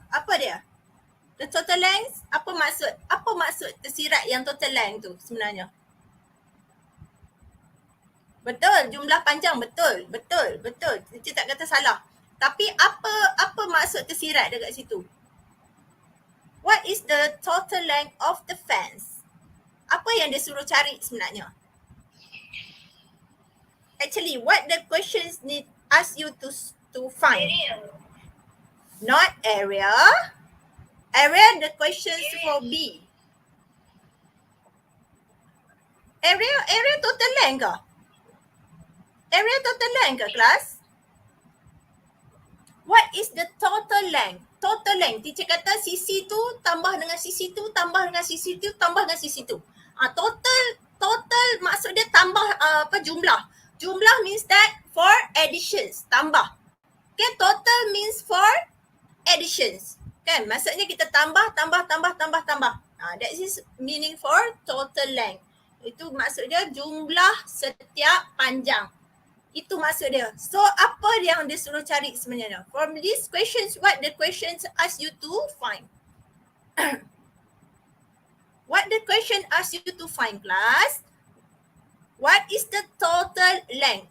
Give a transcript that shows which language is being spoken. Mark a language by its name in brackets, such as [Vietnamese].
[Malay] Apa dia? The total length, apa maksud? Apa maksud tersirat yang total length tu sebenarnya? Betul, jumlah panjang, betul. Kita tak kata salah. Tapi apa maksud tersirat dekat situ? [English] What is the total length of the fence? [Malay] Apa yang dia suruh cari sebenarnya? [English] Actually, what the questions need ask you to find? Area. Not area. Area, the questions for B. [Malay] Area total length ke? Area total length ke, kelas? [English] What is the total length? Total length. [Malay] Teacher kata sisi tu tambah dengan sisi tu, tambah dengan sisi tu, tambah dengan sisi tu. Total maksud dia tambah jumlah. [English] Jumlah means that for additions, tambah. Okay, total means for additions. [Malay] Kan, maksudnya kita tambah. [English] That is meaning for total length. [Malay] Itu maksud dia jumlah setiap panjang. Itu maksud dia. So, apa yang dia suruh cari sebenarnya? [English] From these questions, what the questions ask you to find? What the question ask you to find, class? What is the total length?